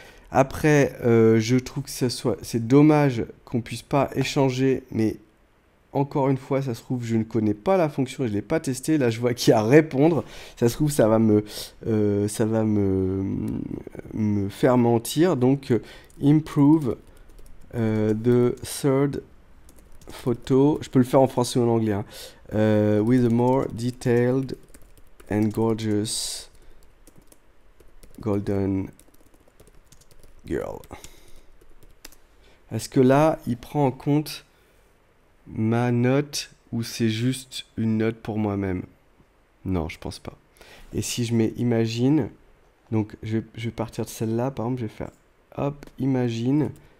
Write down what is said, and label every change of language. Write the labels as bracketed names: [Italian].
[French] Après, je trouve que c'est dommage qu'on puisse pas échanger, mais encore une fois, ça se trouve, je ne connais pas la fonction, je ne l'ai pas testé. Là, je vois qu'il y a répondre. Ça se trouve, ça va me faire mentir. Donc, [English] improve the third photo. [French] Je peux le faire en français ou en anglais, hein. [English] With a more detailed and gorgeous golden girl. [French] Est-ce que là, il prend en compte ma note ou c'est juste une note pour moi-même? Non, je pense pas. Et si je mets imagine, donc je vais partir de celle-là, par exemple, je vais faire hop, imagine.